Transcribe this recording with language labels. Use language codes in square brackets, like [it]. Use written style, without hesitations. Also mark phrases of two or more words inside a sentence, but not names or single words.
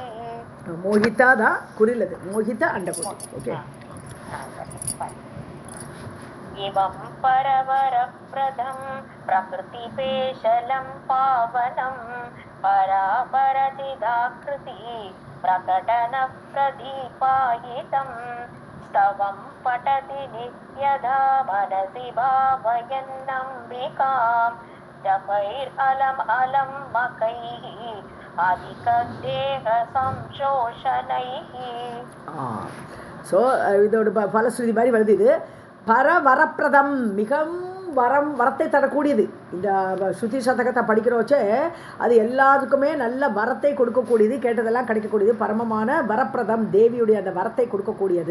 [ta] மோகிதா தான் குறிலது. [sa] मोहित अण्डकोटि. [ta] ஓகே. [sa] इमं परवरप्रदं प्रकृतिपेशलं पावनं परापरचिदाकृति प्रकटन प्रदीपायितम् स्तवं पठति नित्यदा मनसि भावयन्नम्बिकां जपैरलम् अलम् मकैः अधिकदेहसंशोषणैः. [ta] ஸோ இதோட பலஸ்ருதி மாதிரி வருது. இது பரவரப்பிரதம், மிகவும் வரத்தை தரக்கூடியது. இந்த ஸ்ருதி சதகத்தை படிக்கிறோச்சே அது எல்லாத்துக்குமே நல்ல வரத்தை கொடுக்கக்கூடியது, கேட்டதெல்லாம் கிடைக்கக்கூடியது. பரமமான வரப்பிரதம், தேவியுடைய அந்த வரத்தை கொடுக்கக்கூடியது.